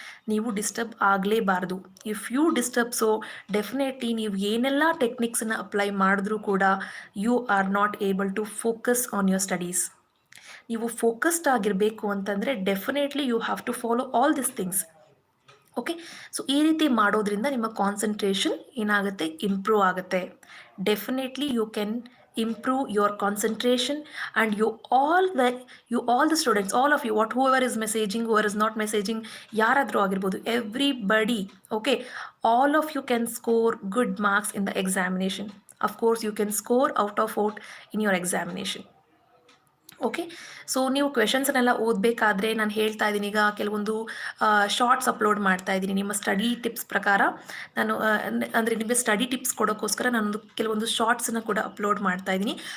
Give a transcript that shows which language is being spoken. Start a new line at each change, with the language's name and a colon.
Kannada: ನೀವು disturb ಆಗಲೇಬಾರ್ದು.
English: if you disturb, so definitely
Kannada: ನೀವು ಏನೆಲ್ಲ ಟೆಕ್ನಿಕ್ಸನ್ನು ಅಪ್ಲೈ ಮಾಡಿದ್ರೂ ಕೂಡ
English: You are not able to focus on your studies.
Kannada: ನೀವು ಫೋಕಸ್ಡ್ ಆಗಿರಬೇಕು ಅಂತಂದರೆ
English: Definitely you have to follow all this things.
Kannada: Okay, so ಈ ರೀತಿ ಮಾಡೋದ್ರಿಂದ ನಿಮ್ಮ ಕಾನ್ಸಂಟ್ರೇಷನ್ ಏನಾಗುತ್ತೆ, ಇಂಪ್ರೂವ್ ಆಗುತ್ತೆ. Definitely
English: you can improve your concentration, and all the students, all of you, whoever is messaging, whoever is not messaging,
Kannada: ಯಾರಾದರೂ ಆಗಿರ್ಬೋದು,
English: everybody, okay, all of you can score good marks in the examination. Of course you can score out of 4 in your examination.
Kannada: Okay, so ನೀವು ಕ್ವೆಶನ್ಸನ್ನೆಲ್ಲ ಓದಬೇಕಾದ್ರೆ ನಾನು ಹೇಳ್ತಾ ಇದ್ದೀನಿ, ಈಗ ಕೆಲವೊಂದು shorts upload ಮಾಡ್ತಾ ಇದ್ದೀನಿ ನಿಮ್ಮ ಸ್ಟಡಿ ಟಿಪ್ಸ್ ಪ್ರಕಾರ. ನಾನು ಅಂದರೆ ನಿಮಗೆ ಸ್ಟಡಿ ಟಿಪ್ಸ್ ಕೊಡೋಕ್ಕೋಸ್ಕರ ನಾನೊಂದು ಕೆಲವೊಂದು ಶಾರ್ಟ್ಸನ್ನು ಕೂಡ ಅಪ್ಲೋಡ್ ಮಾಡ್ತಾ ಇದ್ದೀನಿ.